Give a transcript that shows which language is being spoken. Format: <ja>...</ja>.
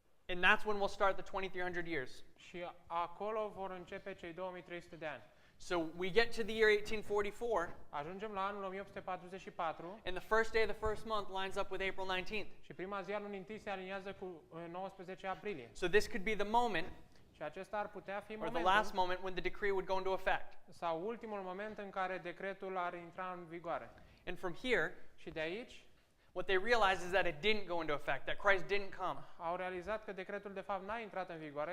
<en>and that's when we'll start the 2300 years.</en> <ro>și acolo vor începe cei 2300 de ani.</ro> <en>So we get to the year 1844,</en> <ro>Ajungem la anul 1844</ro> <en>and the first day of the first month lines up with April 19th.</en> <ro>și prima zi a lunii întâi se aliniază cu 19 aprilie.</ro> <en>So this could be the moment,</en> <ro>Și acesta ar putea fi</ro> <en>or the last</en> <ro>momentul</ro> <en>moment, when the decree would go into effect.</en> <ro>sau ultimul moment în care decretul ar intra în vigoare.</ro> <en>And from here,</en> <ro>Și de aici</ro> <en>what they realized is that it didn't go into effect, that Christ didn't come,</en> <ro>au realizat că decretul de fapt n-a intrat în vigoare</ro>